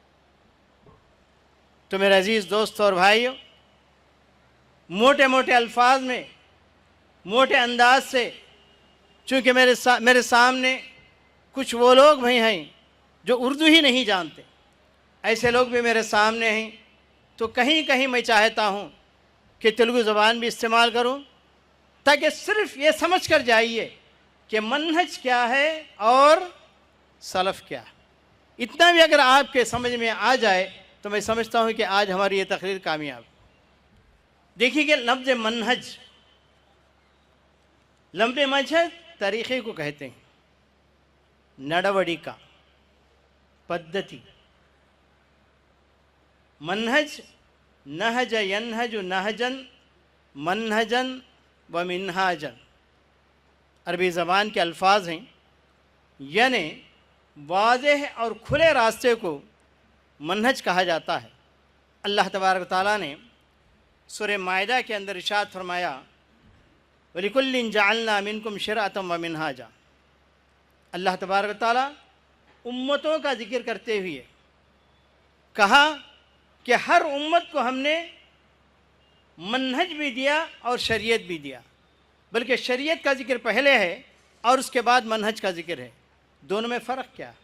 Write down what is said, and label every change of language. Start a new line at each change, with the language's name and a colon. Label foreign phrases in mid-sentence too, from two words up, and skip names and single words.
Urdu: تو میرے عزیز دوستوں اور بھائیوں، موٹے موٹے الفاظ میں، موٹے انداز سے، چونکہ میرے سامنے کچھ وہ لوگ بھی ہیں جو اردو ہی نہیں جانتے، ایسے لوگ بھی میرے سامنے ہیں، تو کہیں کہیں میں چاہتا ہوں کہ تیلگو زبان بھی استعمال کروں تاکہ صرف یہ سمجھ کر جائیے کہ منہج کیا ہے اور سلف کیا ہے. اتنا بھی اگر آپ کے سمجھ میں آ جائے تو میں سمجھتا ہوں کہ آج ہماری یہ تقریر کامیاب. دیکھیے کہ لفظ منہج طریقے کو کہتے ہیں.
Telugu: నడవడిక, పద్ధతి.
Arabic: منهج نهج ينهج نهجا منهجا ومنهاجا
Urdu: عربی زبان کے الفاظ ہیں، یعنی واضح اور کھلے راستے کو منہج کہا جاتا ہے. اللہ تبارک تعالیٰ نے سورہ مائدہ کے اندر ارشاد فرمایا,
Arabic: ولكل جعلنا منكم شرعة ومنهاجا.
Urdu: اللہ تبارک تعالیٰ امتوں کا ذکر کرتے ہوئے کہا کہ ہر امت کو ہم نے منہج بھی دیا اور شریعت بھی دیا، بلکہ شریعت کا ذکر پہلے ہے اور اس کے بعد منہج کا ذکر ہے. دونوں میں فرق کیا ہے?